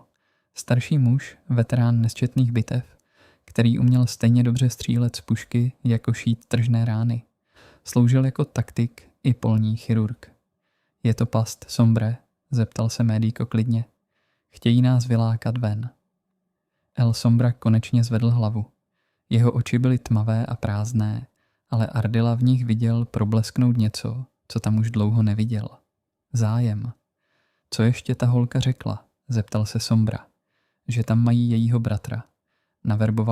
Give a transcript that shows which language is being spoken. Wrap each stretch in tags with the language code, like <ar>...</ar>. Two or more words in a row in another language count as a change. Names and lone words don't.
<cs>Starší muž, veterán nesčetných bitev, který uměl stejně dobře střílet z pušky, jako šít tržné rány. Sloužil jako taktik i polní chirurg. Je to past, Sombre? Zeptal se Médico klidně. Chtějí nás vylákat ven. El Sombra konečně zvedl hlavu. Jeho oči byly tmavé a prázdné, ale Ardila v nich viděl problesknout něco, co tam už dlouho neviděl. Zájem. Co ještě ta holka řekla? Zeptal se Sombra. Že tam mají jejího bratra.</cs>